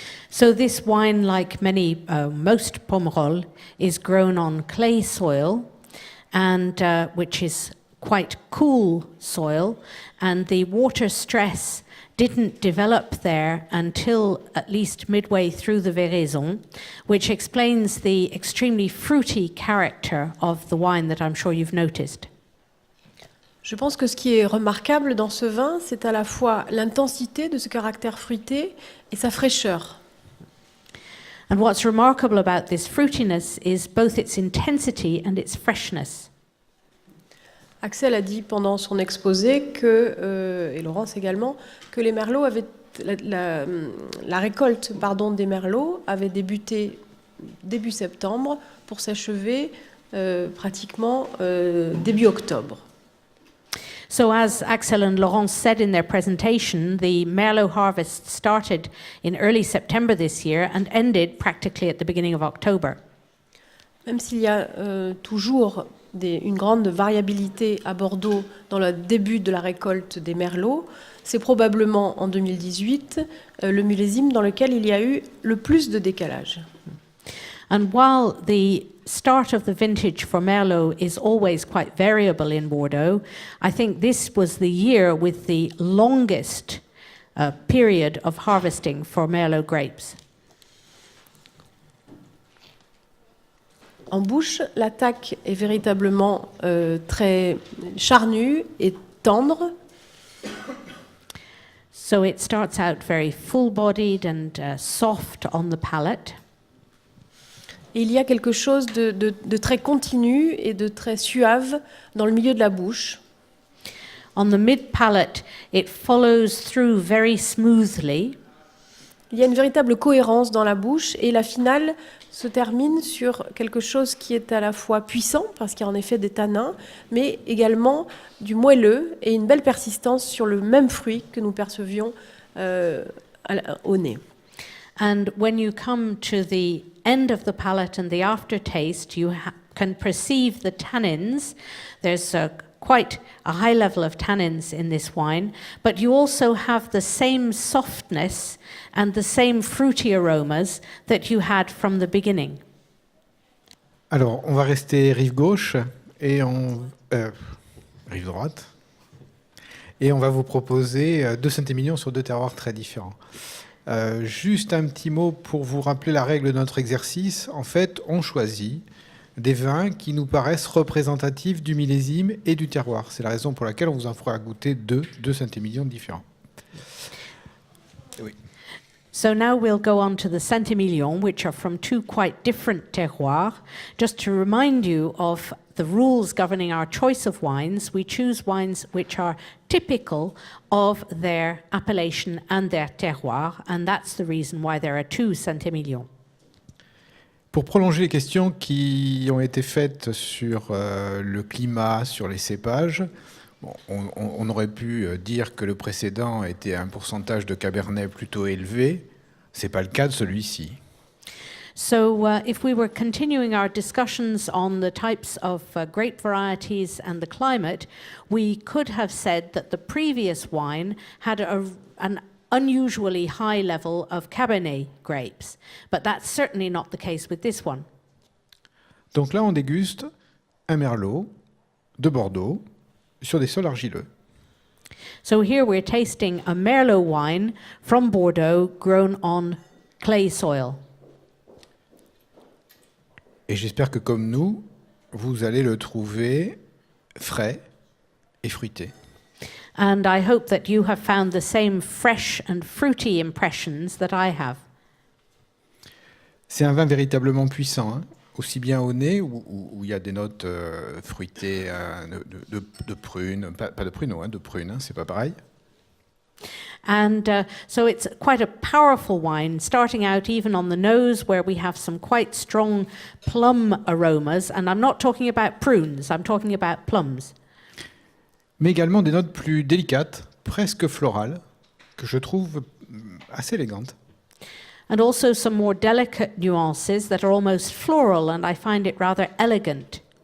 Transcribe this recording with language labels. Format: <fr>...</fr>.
<en>So this wine, like most Pomerol, is grown on clay soil, and which is quite cool soil, and the water stress didn't develop there until at least midway through the Véraison, which explains the extremely fruity character of the wine that I'm sure you've noticed.</en> <fr>Je pense que ce qui est remarquable dans ce vin, c'est à la fois l'intensité de ce caractère fruité et sa fraîcheur.</fr> <en>And what's remarkable about this fruitiness is both its intensity and its freshness.</en> <fr>Axel a dit pendant son exposé que, et Laurence également, que les merlots avaient la récolte des merlots avait débuté début septembre pour s'achever pratiquement début octobre.</fr> <en>So as Axel and Laurence said in their presentation, the Merlot harvest started in early September this year and ended practically at the beginning of October.</en> <fr>Même s'il y a toujours une grande variabilité à Bordeaux dans le début de la récolte des merlots, c'est probablement en 2018 le millésime dans lequel il y a eu le plus de décalage.</fr> <en>And while the start of the vintage for Merlot is always quite variable in Bordeaux, I think this was the year with the longest period of harvesting for Merlot grapes.</en> <fr>En bouche, l'attaque est véritablement très charnue et tendre.</fr> <en>So it starts out very full-bodied and soft on the palate.</en> <fr>Et il y a quelque chose de très continu et de très suave dans le milieu de la bouche.</fr> <en>On the mid-palate, it follows through very smoothly.</en> <fr>Il y a une véritable cohérence dans la bouche et la finale se termine sur quelque chose qui est à la fois puissant, parce qu'il y a en effet des tanins, mais également du moelleux et une belle persistance sur le même fruit que nous percevions au nez.</fr> <en>And when you come to the end of the palate and the aftertaste, you can perceive the tannins. There's quite a high level of tannins in this wine, but you also have the same softness and the same fruity aromas that you had from the beginning.</en> <fr>Alors, on va rester rive gauche et rive droite, et on va vous proposer 2 Saint-Émilion sur 2 terroirs très différents. Juste un petit mot pour vous rappeler la règle de notre exercice. En fait, on choisit des vins qui nous paraissent représentatifs du millésime et du terroir. C'est la raison pour laquelle on vous en fera goûter 2 Saint-Émilion différents.</fr> <en>So now we'll go on to the Saint-Emilion, which are from two quite different terroirs. Just to remind you of the rules governing our choice of wines, we choose wines which are typical of their appellation and their terroir, and that's the reason why there are two Saint-Emilion.</en> <fr>Pour prolonger les questions qui ont été faites sur le climat, sur les cépages, bon, on aurait pu dire que le précédent était un pourcentage de Cabernet plutôt élevé. Ce n'est pas le cas de celui-ci.</fr> <en>So if we were continuing our discussions on the types of grape varieties and the climate, we could have said that the previous wine had an unusually high level of Cabernet grapes, but that's certainly not the case with this one.</en> <fr>Donc là, on déguste un Merlot de Bordeaux sur des sols argileux.</fr> <en>So here we're tasting a Merlot wine from Bordeaux grown on clay soil.</en> <fr>Et j'espère que comme nous, vous allez le trouver frais et fruité.</fr> <en>And I hope that you have found the same fresh and fruity impressions that I have.</en> <fr>C'est un vin véritablement puissant, hein, aussi bien au nez, où il y a des notes fruitées de prunes, pas de pruneaux, de prunes, c'est pas pareil.</fr> <en>And so it's quite a powerful wine, starting out even on the nose, where we have some quite strong plum aromas. And I'm not talking about prunes, I'm talking about plums.</en> <fr>Mais également des notes plus délicates, presque florales, que je trouve assez élégantes.</fr> <en>And also some more delicate nuances that are almost floral, and I find it rather elegant.</en>